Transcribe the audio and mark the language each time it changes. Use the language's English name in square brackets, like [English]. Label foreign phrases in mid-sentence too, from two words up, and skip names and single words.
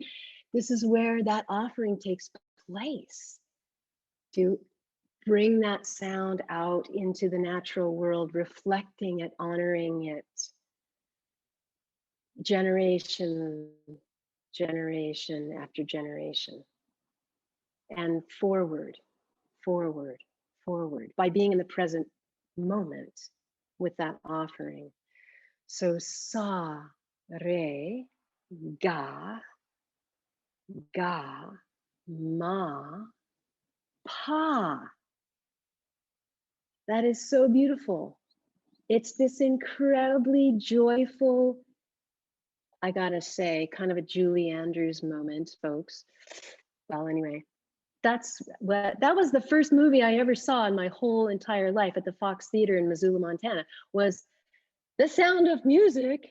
[English] This is where that offering takes place, to bring that sound out into the natural world, reflecting it, honoring it, generation after generation, and forward, forward, forward, by being in the present moment with that offering. So sa, re, ga, ga, ma, pa. That is so beautiful. It's this incredibly joyful, I gotta say, kind of a Julie Andrews moment, folks. Well, anyway, that was the first movie I ever saw in my whole entire life at the Fox Theater in Missoula, Montana, was The Sound of Music.